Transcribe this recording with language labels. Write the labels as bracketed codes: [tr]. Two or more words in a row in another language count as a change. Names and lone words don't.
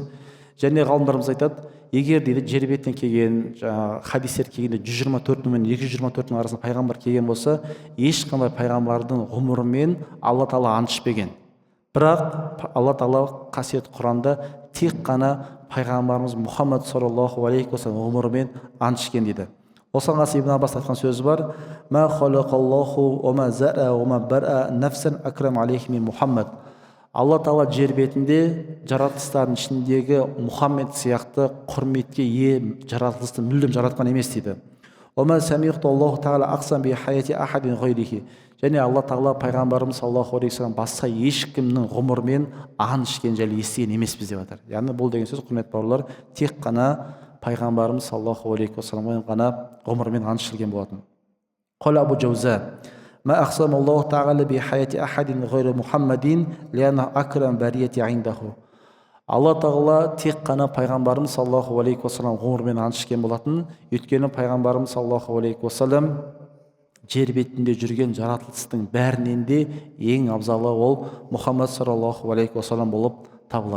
[kk] Және ғалымдарымыз айтады, егер дейді жер бетінен келген хадистер келгенде 124 мен 224 арасында пайғамбар келген болса, ешқандай пайғамбардың ғұмырымен Алла тағала ант ішпеген. Бірақ Алла тағала қасиетті Құранда тек қана пайғамбарымыз Мұхаммад [ar] صلى الله عليه وسلم [kk] ғұмырымен ант ішкен дейді. Осыған қоса Ибн Аббас айтқан сөзі бар, [ar] ما خلق الله وما ذرأ وما برأ نفسا أكرم عليه من محمد. [kk] Алла тағала жер бетінде жаратылыстардың ішіндегі Мұхаммед сияқты құрметке ие жаратылысты мүлдем жаратқан емес дейді. [ar] وما سمعت الله تعالى أقسم بحياة أحد غيره. [kk] Және Алла тағала пайғамбарымыз [ar] صلى الله عليه وسلم [kk] басқа ешкімнің ғұмырымен ант ішкен жайлы естіген емеспіз деп жатыр. Яғни бұл деген сөз, құрметті бауырлар, тек қана пайғамбарымыз [ar] صلى الله عليه وسلمға [kk] ғана ғұмырмен ант ішілген болатын. [ar] قال أبو الجوزاء ما أقسم الله تعالى بحياة أحد غير محمد لأنه أكرم البرية عنده. [kk] Алла тағала тек қана пайғамбарымыз [ar] صلى الله عليه وسلم [kk] ғұмырмен ант ішкен болатын. Өйткені пайғамбарымыз [ar] صلى الله عليه وسلم [kk] жер бетінде жүрген жаратылыстың бәрінен де ең абзалы ол Мұхаммад [ar] صلى الله عليه وسلم [kk] болып табылады.